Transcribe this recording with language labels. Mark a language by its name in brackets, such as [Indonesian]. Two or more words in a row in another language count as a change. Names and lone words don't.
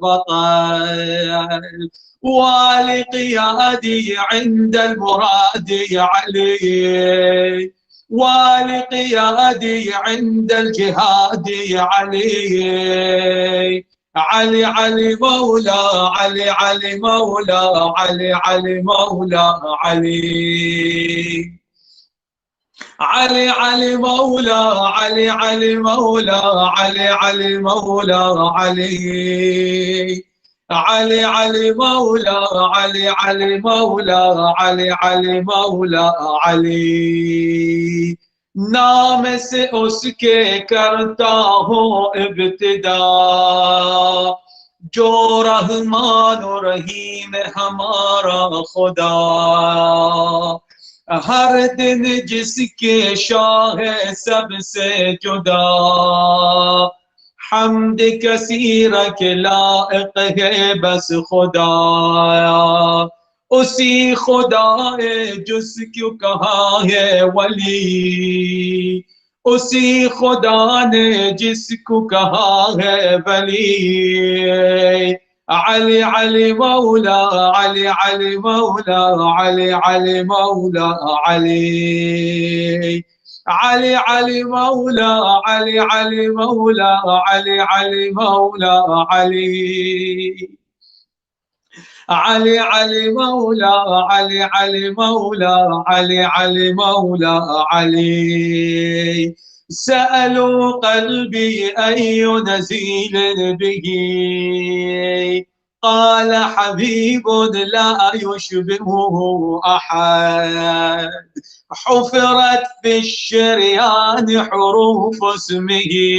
[Arabic] بطل ولقيادي عند المراد علي ولقيادي عند الجهاد علي علي علي مولى علي علي مولى علي علي مولى علي علي علي مولى علي علي مولى علي علي مولى علي علي علي مولا علي علي مولا علي علي مولا علي [Urdu] نام سے اس کے کرتا ہوں ابتدا جو رحمان رحیم ہمارا خدا ہر دن جس کے شاہ سب سے جدا حمد کثیر کے لائق ہے بس خدایا اسی خدا جس کو کہا ہے ولی اسی خدا نے جس کو کہا ہے ولی علی علی مولا علی علی مولا علی علی مولا علی [Arabic] علي علي مولا علي علي مولا علي علي مولا علي علي علي مولا علي علي مولا علي علي مولا علي سألوا قلبي أي نزيل به قال حبيب لا يشبهه أحد حفرت بالشريان حروف اسمه